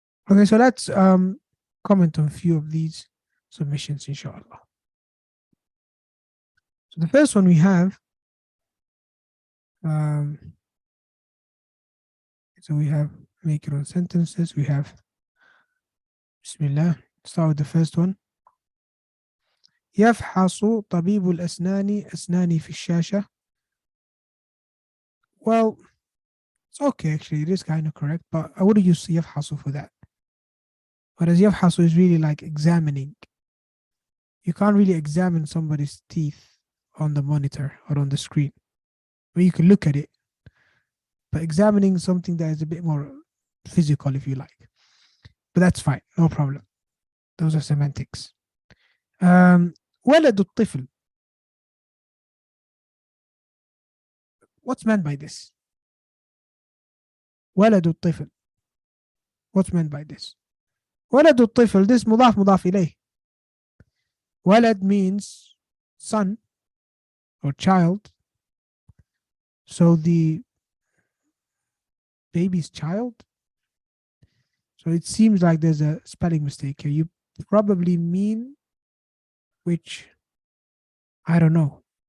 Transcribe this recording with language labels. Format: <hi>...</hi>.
<en>Okay, so let's comment on a few of these submissions, inshallah. So the first one we have, so we have make your own sentences. We have Bismillah. Start with the first one.</en> <ar>يفحص طبيب الأسنان أسناني في الشاشة.</ar> <en>Well, it's okay actually. It is kind of correct, but I would use يفحص for that. Whereas يفحص is really like examining. You can't really examine somebody's teeth on the monitor or on the screen. I mean, you can look at it, but examining something that is a bit more physical, if you like. But that's fine, no problem. Those are semantics.</en> <ar>ولد الطفل.</ar> <en>What's meant by this?</en> <ar>ولد الطفل.</ar> <en>What's meant by this?</en> <ar>ولد الطفل, this مضاف مضاف إليه.</ar> <en>ولد means son or child. So the baby's child. So it seems like there's a spelling mistake here. You probably mean which, I don't know.</en>